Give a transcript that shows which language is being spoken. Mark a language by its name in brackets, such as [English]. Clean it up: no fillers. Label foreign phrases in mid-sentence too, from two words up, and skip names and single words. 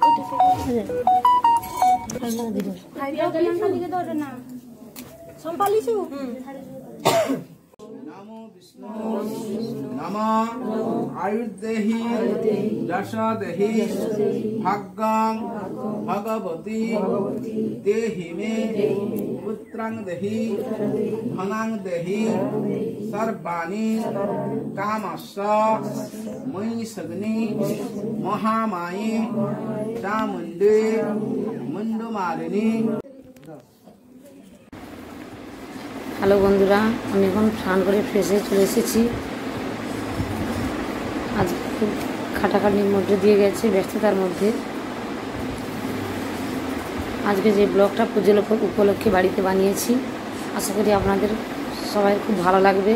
[Sanskrit] आयुर्देहि यशोदेहि भाग्यं भगवती देहि मे पुत्रं देहि धनं देहि सर्वाणि कामस्स मयि सग्नि महामाये चामुण्डे मुण्डमालिनी। [Bangla] হ্যালো বন্ধুরা, আমি এখন স্নান করে ফ্রেশ হয়ে চলে এসেছি। আজ খুব খাটাখাটির মধ্যে দিয়ে গেছে, ব্যস্ততার মধ্যে। আজকে যে ব্লগটা পুজো উপলক্ষে বাড়িতে বানিয়েছি, আশা করি আপনাদের সবাই খুব ভালো লাগবে।